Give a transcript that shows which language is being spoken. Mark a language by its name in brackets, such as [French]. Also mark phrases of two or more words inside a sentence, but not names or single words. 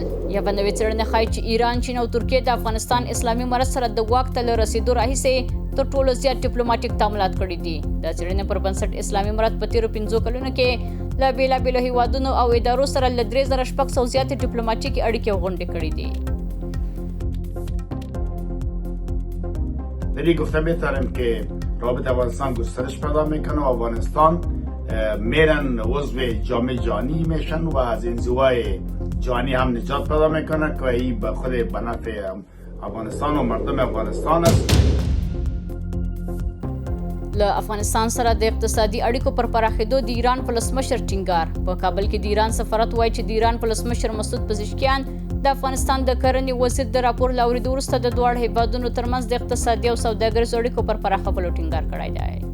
[Pashto] یوه نوې څېړنه ښایي چې ایران، چین او ترکیه د افغانستان اسلامي امارت سره د واک ته له رسېدو راهیسې تر ټولو زیات ډیپلوماټیک تعاملات کړي دي. د څېړنې پر بنسټ اسلامي امارت په تېرو 5 کلونو کې له بېلابېلو هیوادونو او ادارو سره له 3600 زیاتې ډیپلوماټیکې اړیکې او غونډې کړي دي. [Persian] ولی گفته میتونیم که رابطه افغانستان گسترش پیدا میکنه و افغانستان میرن عضو جامعه جهانی میشن و از انزوای جهانی هم نجات پیدا میکنه که این به خود به نفع افغانستان و مردم افغانستان است. [Pashto] له افغانستان سره د اقتصادي اړیکو پر پراخېدو د ایران ولسمشر ټینګار. په کابل کې د ایران سفارت وایي چې د ایران ولسمشر مسعود پزشکیان د افغانستان د کرنې وزیر د راپور له اورېدو وروسته د دواړو هیوادونو ترمنځ د اقتصادي او سوداګریزو اړیکو پر پراخولو ټینګار کړی دی.